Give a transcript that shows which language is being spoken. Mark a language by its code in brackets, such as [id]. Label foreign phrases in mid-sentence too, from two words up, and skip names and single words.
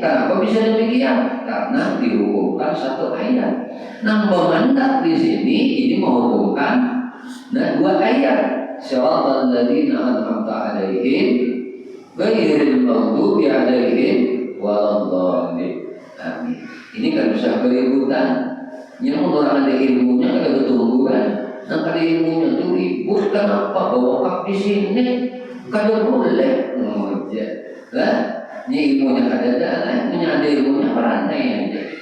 [bjn] Kenapa bisa demikian? Karena dihukumkan satu ayat. Memandat di sini ini menghukumkan dua ayat. [ar] صراط الذين أنعمت عليهم غير المغضوب عليهم ولا الضالين. [bjn] Amin. Ini kan bisa keributan. Yang orang ada ilmunya kada bertumbuh kan. Kada ilmunya tuh ribut kenapa bawa kaf di sini? Kada boleh. Ini ilmunya kada ada, ilmunya ada, ilmunya perantai aja.